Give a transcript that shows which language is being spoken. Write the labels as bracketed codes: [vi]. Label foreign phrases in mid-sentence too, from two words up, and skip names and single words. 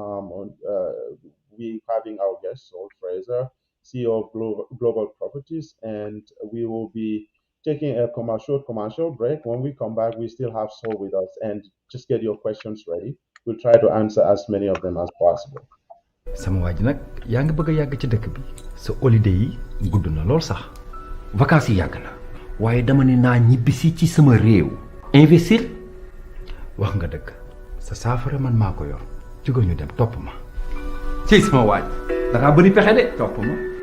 [en] We having our guest, Saul Frazer, CEO of Global Properties, and we will be taking a commercial break. When we come back, we still have Saul with us, and just get your questions ready. We'll try to answer as many of them as possible. [wo] sama waa ji nag yaa ngi bëgg a yàgg ci dëkk bi sa holiday yi gudd na lool sax vacances yi yàgg na waaye dama ne naa ñibbisi ci sama réew investir wax nga dëgg sa saafara man maa ko yor jógal ñu dem topp ma ci sama waa ji dangaa bëri pexe de topp ma